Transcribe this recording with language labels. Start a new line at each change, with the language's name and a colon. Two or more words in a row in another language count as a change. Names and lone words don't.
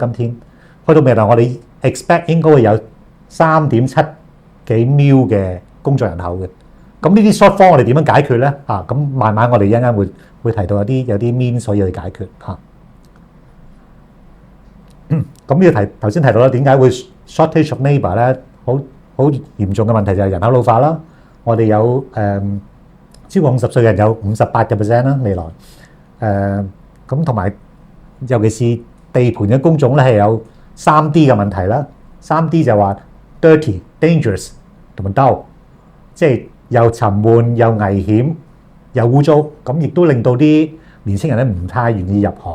Cantonese: 今天去到未來，我哋 expect 應該會有3.7幾 million 嘅工作人口嘅。咁呢啲 shortfall 我哋點樣解決咧？咁慢慢我哋一陣間會提到有啲 means 可以去解決嚇。咁呢個頭先提到啦，點解會
English: shortage of labour
Cantonese: 咧？好嚴重嘅問題就係人口老化啦。我哋有超過50歲嘅人有58% 啦，未來咁同埋尤其是地盤嘅工種咧係有3D 嘅問題啦。3D 就話
English: dirty、dangerous
Cantonese: 同埋 dull， 即係又沉悶又危險又污糟，咁亦都令到啲年輕人咧唔太願意入行。